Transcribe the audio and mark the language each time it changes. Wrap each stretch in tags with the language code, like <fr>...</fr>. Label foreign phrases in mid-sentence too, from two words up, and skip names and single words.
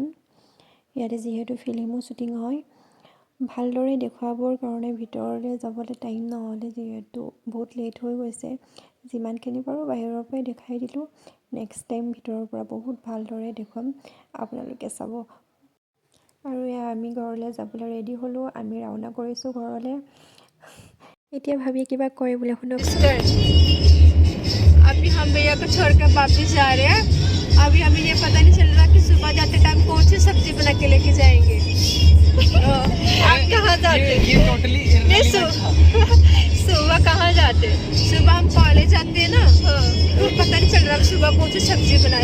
<as>ইয়াতে যিহেতু ফিল্মো শ্বুটিং হয়, ভালদৰে দেখুৱাবৰ কাৰণে ভিতৰলৈ যাবলৈ টাইম নহ'লে, যিহেতু বহুত লেট হৈ গৈছে। যিমানখিনি পাৰোঁ বাহিৰৰ পৰাই দেখাই দিলোঁ।</as> <en>next time</en> <as>ভিতৰৰ পৰা বহুত ভালদৰে দেখুৱাম, আপোনালোকে চাব। আৰু এয়া আমি ঘৰলৈ যাবলৈ ৰেডি হ'লোঁ, আমি ৰাওনা কৰিছোঁ ঘৰলৈ। এতিয়া ভাবি কিবা কয় বোলে, শুনক।</as> <hi>अभी हम भैया को छोड़कर वापस जा रहे हैं। अभी हमें ये पता नहीं चल रहा कि सुबह जाते टाइम कौन सी सब्जी बना के लेके जाएंगे। आप कहाँ जाते? ये टोटली सुबह कहाँ जाते? सुबह हम कॉलेज जाते हैं ना, तो पता नहीं चल रहा सुबह कौन सी सब्जी बनाए।</hi>